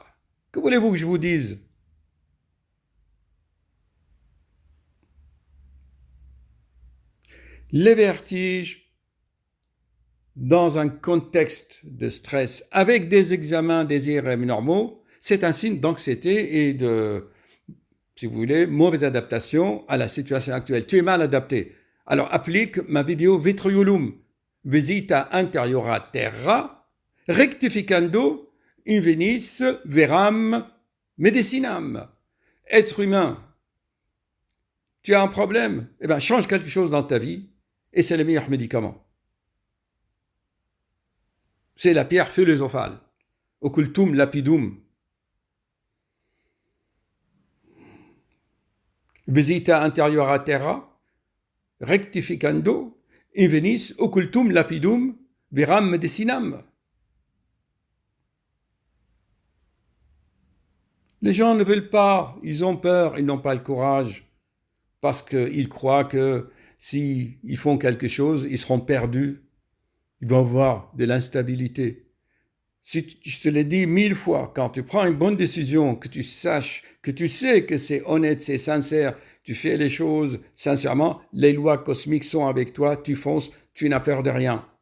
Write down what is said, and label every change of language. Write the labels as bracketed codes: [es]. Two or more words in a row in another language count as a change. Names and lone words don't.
[fr] Que voulez-vous que je vous dise? Les vertiges, dans un contexte de stress, avec des examens des IRM normaux, c'est un signe d'anxiété et de, si vous voulez, mauvaise adaptation à la situation actuelle. Tu es mal adapté. Alors applique ma vidéo [la] Vitriolum, visita interiora terra, rectificando invenis veram medicinam. [fr] Être humain, tu as un problème, change quelque chose dans ta vie et c'est le meilleur médicament. C'est la pierre philosophale. [la] Occultum lapidum. Visita interiora terra, rectificando, invenis occultum lapidum, veram medicinam. [fr] Les gens ne veulent pas, ils ont peur, ils n'ont pas le courage, parce qu'ils croient que s'ils font quelque chose, ils seront perdus, ils vont avoir de l'instabilité. Si je te l'ai dit 1000 fois, quand tu prends une bonne décision, que tu saches, que tu sais que c'est honnête, c'est sincère, tu fais les choses sincèrement, les lois cosmiques sont avec toi, tu fonces, tu n'as peur de rien.